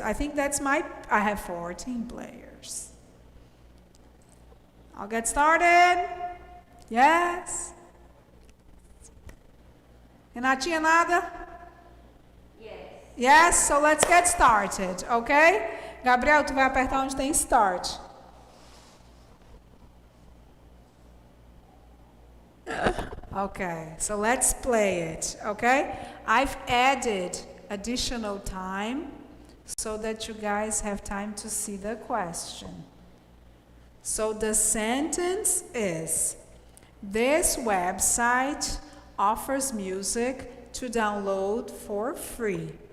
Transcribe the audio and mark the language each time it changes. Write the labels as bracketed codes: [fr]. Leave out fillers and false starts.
[en] I think that's I have 14 players. I'll get started. Yes? [pt] Renatinha, nada? [en] Yes, so let's get started, okay? [pt] Gabriel, tu vai apertar onde tem start. [en] Okay, so let's play it, okay? I've added additional time so that you guys have time to see the question. So the sentence is, this website offers music to download for free.